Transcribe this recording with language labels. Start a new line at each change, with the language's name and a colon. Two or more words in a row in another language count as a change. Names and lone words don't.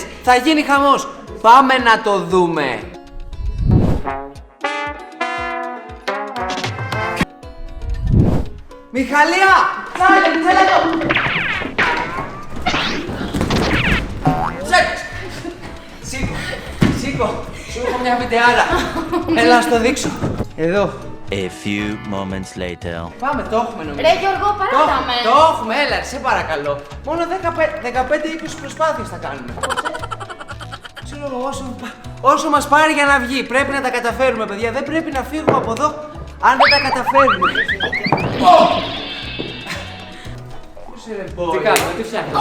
Greek: Θα γίνει χαμός. Πάμε να το δούμε. Μιχαλία! Challenge, έλα εδώ! Σήκω, σου έχω μια βιντεάρα. Έλα να στο δείξω. Εδώ.
English: A few moments later.
Greek: Πάμε, το έχουμε νομίζω. Ρε Γιώργο, παράταμε. Το έχουμε, έλα, σε παρακαλώ. Μόνο 15-20 προσπάθειες θα κάνουμε. Ξέρω εγώ, όσο μας πάρει για να βγει. Πρέπει να τα καταφέρουμε, παιδιά. Δεν πρέπει να φύγουμε από εδώ αν δεν τα καταφέρουμε. Τι κάνουμε, τι φτιάχνουμε.